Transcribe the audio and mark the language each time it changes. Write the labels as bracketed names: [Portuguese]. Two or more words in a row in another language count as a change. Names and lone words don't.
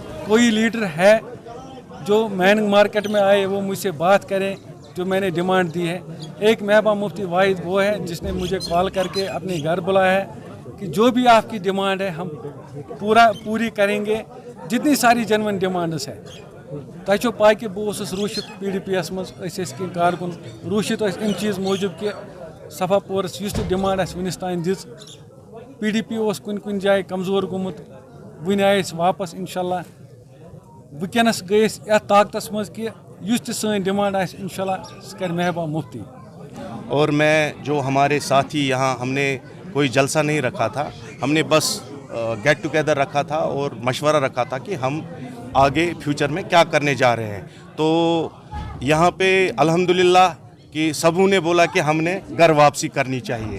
[Hindi] कोई लीडर है जो [English] main market [Hindi] में आए वो मुझसे बात करें जो मैंने डिमांड दी है। एक महबूबा मुफ्ती वाहिद वो है जिसने मुझे कॉल करके अपने घर बुलाया है कि जो भी आपकी डिमांड है हम पूरी करेंगे। [Kashmiri] जितनी सारी जनवन डिमांड्स है तो पाई कि बहुत रूशित पीडीपीएस मज कारकुन रूशित इन चीज़ मूजूब कि सफापोरस युस डिमांड वनस तान दिज पीडीपी कुन जाए कमजोर गुमुत वन आए वापस इंशाल्लाह वनस गए यथ ताकतस मज कि युस सन डिमांड इंशाल्लाह सह कर महबूबा मुफ्ती। [Hindi] और मैं जो हमारे साथी यहाँ हमने कोई जलसा नहीं रखा था, हमने बस [English] get together [Hindi] रखा था और मशवरा रखा था कि हम आगे फ्यूचर में क्या करने जा रहे हैं। तो यहाँ पे अल्हम्दुलिल्लाह कि सबों ने बोला कि हमने घर वापसी करनी चाहिए।